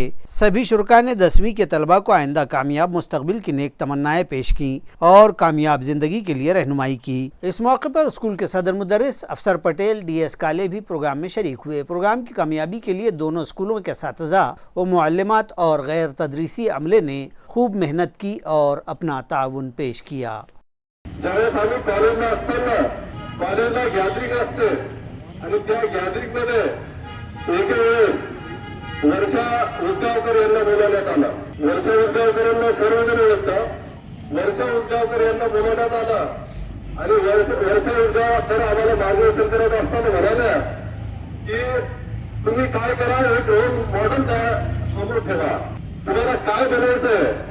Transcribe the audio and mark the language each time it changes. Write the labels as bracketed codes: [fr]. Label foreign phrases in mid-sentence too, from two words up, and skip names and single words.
[ur] سبھی شرکاء نے 10ویں کے طلباء کو آئندہ کامیاب مستقبل کی نیک تمنائیں پیش کی اور کامیاب زندگی کے لیے رہنمائی کی۔ اس موقع پر اسکول کے صدر مدرس افسر پٹیل DS کالے بھی پروگرام میں شریک ہوئے۔ پروگرام کی کامیابی کے لیے دونوں اسکولوں کے اساتذہ و معلمات اور غیر تدریسی عملے نے خوب محنت کی اور اپنا تعاون پیش کیا۔ [mr] ज्यावेळेस आम्ही कॉलेजला असताना कॉलेजला गॅदरिंग असते आणि त्या गॅदरिंग मध्ये एके वेळेस वर्षा उसगावकर यांना बोलवण्यात आलं। वर्षा उसगावकर यांना सर्वजण ओळखतात। वर्षा उसगावकर यांना बोलवण्यात आलं आणि वर्षा उसगावकर आम्हाला मार्गदर्शन करत असताना म्हणाल्या की तुम्ही काय करा, एक [en] role model [mr] समोर ठेवा, तुम्हाला काय बनायचंय।